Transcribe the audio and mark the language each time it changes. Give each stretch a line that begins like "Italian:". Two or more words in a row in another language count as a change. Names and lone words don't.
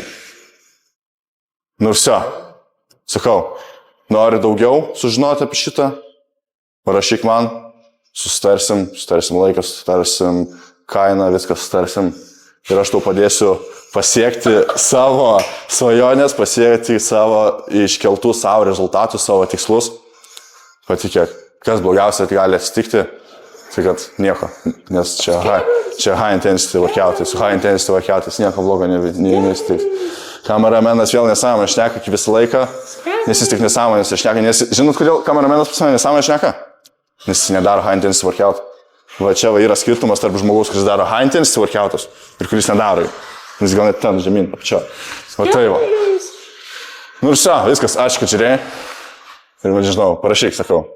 Lithuanian: Nu ir viso, sakau, nori daugiau sužinoti apie šitą, parašyk man, susitarsim laiką, susitarsim kainą, viską susitarsim ir aš tau padėsiu pasiekti savo svajonės, pasiekti savo iškeltų savo rezultatus, savo tikslus. Patikėk, kas blogiausia gali atsitikti, tai kad nieko, nes čia
English: high intensity workoutai,
Lithuanian: su
English: high intensity workoutais
Lithuanian: nieko blogo neįmestiks. Kameramenas vėl nesąmonę šneka visą laiką, nes jis tik nesąmonės šneka, nes žinot, kodėl kameramenas pas mane nesąmonę šneka? Nes jis nedaro
English: high intensity workout.
Lithuanian: Va čia yra skirtumas tarp žmogaus, kuris daro
English: high intensity workoutus
Lithuanian: ir kuris nedaro jų. Jis gal net ten žemyn, čia. Va tai va. Nu ir viso, viskas, ačiū, kad žiūrėjai. Ir, nežinau, parašyk, sakau.